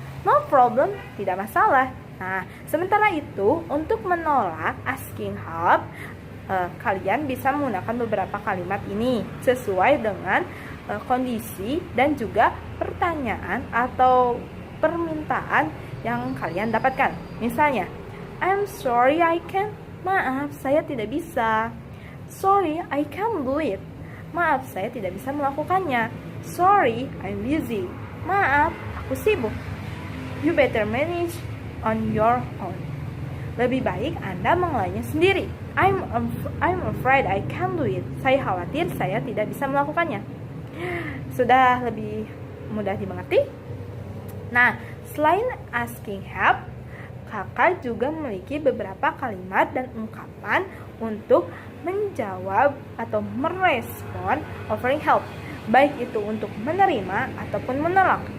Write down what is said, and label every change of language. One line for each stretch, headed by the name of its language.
English: No problem,
Indonesian: tidak masalah. Nah, sementara itu, untuk menolak asking help, kalian bisa menggunakan beberapa kalimat ini sesuai dengan kondisi dan juga pertanyaan atau permintaan yang kalian dapatkan. Misalnya,
English: I'm sorry I can't.
Indonesian: Maaf, saya tidak bisa.
English: Sorry, I can't do it.
Indonesian: Maaf, saya tidak bisa melakukannya.
English: Sorry, I'm busy.
Indonesian: Maaf, aku sibuk.
English: You better manage on your own.
Indonesian: Lebih baik Anda mengelolanya sendiri.
English: I'm afraid I can't do it.
Indonesian: Saya khawatir saya tidak bisa melakukannya. Sudah lebih mudah dimengerti? Nah, selain asking help, kakak juga memiliki beberapa kalimat dan ungkapan untuk menjawab atau merespon offering help, baik itu untuk menerima ataupun menolak.